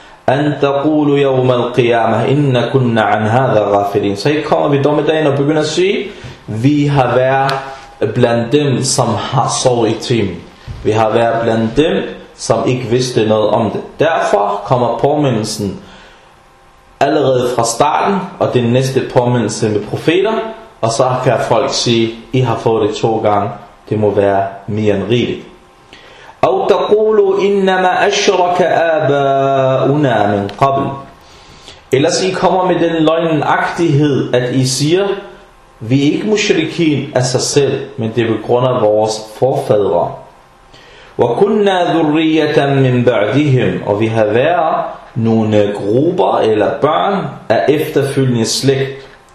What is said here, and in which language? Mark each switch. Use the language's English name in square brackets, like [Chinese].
[Arabic] أن تقول يوم القيامة إن كنا عن هذا غافلين. [Danish] Så her kommer vi dommedagen og begynder at sige, vi har været blandt dem, som har sovet i timen. Vi har været blandt dem, som ikke vidste noget om det. Derfor kommer påmindelsen allerede fra starten, og den næste påmindelse med profeter. Og så kan folk sige, I har fået det to gange, det må være mere end rigeligt. [Arabic] أو تقول إنما أشرك آباؤنا من قبل. [Danish] Ellers I kommer med den løgnagtighed, at I siger, vi er ikke mushrikin af sig selv, men det er på grund af vores forfædre. [Arabic] وَكُنَّا ذُرِّيَّةً مِّن بَعْدِهِمْ. [Danish] Og vi har været nogle grupper eller børn af efterfølgende slægt.